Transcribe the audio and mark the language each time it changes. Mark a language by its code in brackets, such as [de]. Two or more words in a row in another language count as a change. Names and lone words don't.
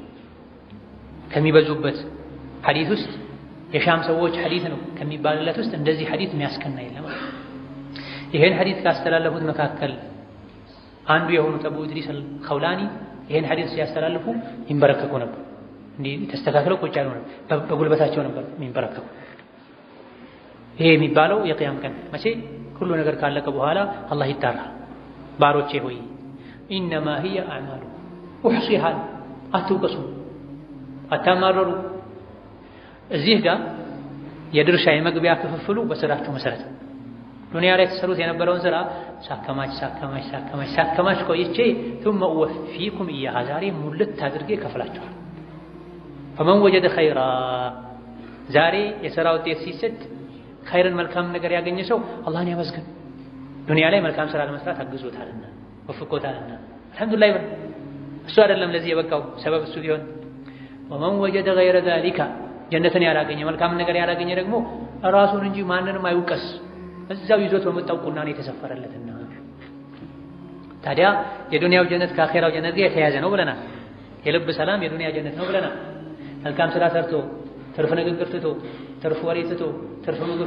[am] ከሚበዙበት ሐዲስ ውስጥ የሻም ሰዎች ሐዲስ ነው ከሚባልለት ውስጥ እንደዚህ ሐዲስ የሚያስከና የለም ይሄን ሐዲስ ካስተላለፉት መካከል አንዱ የሆኑት አቡ ኢድሪስ አልኸውላኒ ይሄን ሐዲስ ሲያስተላልፉ ይንበረከኩ ነበር እንዲህ ተስተካክለው ቁጭ ያሉ ነበር በጉልበታቸው ነበር የሚንበረከኩ ይሄ የሚባለው የቂያም ቀን መቼ ሁሉ ነገር ካለቀ በኋላ አላህ ይጣራል ባሮቼ ሆይ [ar] إنما هي أعمال أحصيها [am] አትውቀሱ አታማረሩ እዚህ ጋር የድርሻ የመግቢያ ክፍፍሉ በስራችሁ መሰረት ዱንያ ላይ ተሰሩት የነበረውን ስራ ሳከማች ቆይቼ [ar] ثم اوفيكم اياها [am] ዛሬ ሙልት አድርጌ ከፍላችኋል [ar] فمن وجد خيرا [am] ዛሬ የሥራ ውጤት ሲሰጥ ኸይርን መልካም ነገር ያገኘ ሰው አላህን ያመስግን ዱንያ ላይ መልካም ስራ ለመስራት አግዞታልና ወፍቆታልና አልহামዱሊላህ ይበል እሱ አይደለም ለዚህ የበቃው ሰበብ እሱ ቢሆን [ar] ومن وجد غير ذلك [am] ጀነትን ያላገኘ መልካም ነገር ያላገኘ ደግሞ ራሱን እንጂ ማንንም አይውቀስ እዛው ይዞት በመጣው ቁና ነው የተሰፈረለትና። ታዲያ የዱንያው ጀነት ከአኺራው ጀነት ጋር የተያያዘ ነው ብለናል። የልብ ሰላም የዱንያ ጀነት ነው ብለናል። መልካም ስራ ሰርቶ ትርፍ ንግግር ትቶ ትርፍ ወሬ ትቶ ትርፍ ምግብ